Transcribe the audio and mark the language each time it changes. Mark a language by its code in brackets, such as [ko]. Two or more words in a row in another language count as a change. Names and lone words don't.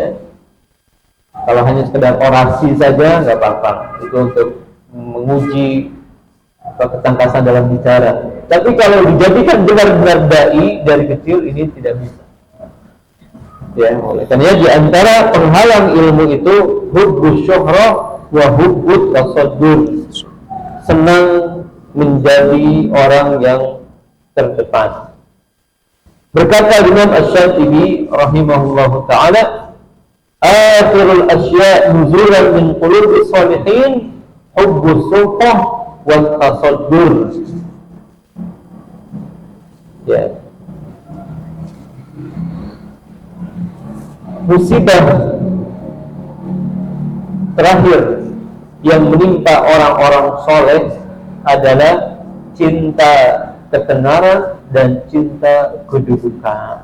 [id] Kalau hanya sekedar orasi saja nggak apa-apa, itu untuk menguji ketangkasan dalam bicara. Tapi kalau dijadikan benar-benar dai dari kecil, ini tidak bisa. Ya, oleh karena di antara penghalang ilmu itu [ar] حب الشهرة وحب التصدر, [id] senang menjadi orang yang terdepan. Berkata Imam Asy-Syatibi [ar] رحمه الله تعالى, آخر الأشياء نزولا من قلوب الصالحين حب السلطة والتصدر. [id] Ya. Musibah terakhir yang menimpa orang-orang soleh adalah cinta ketenaran dan cinta kedudukan.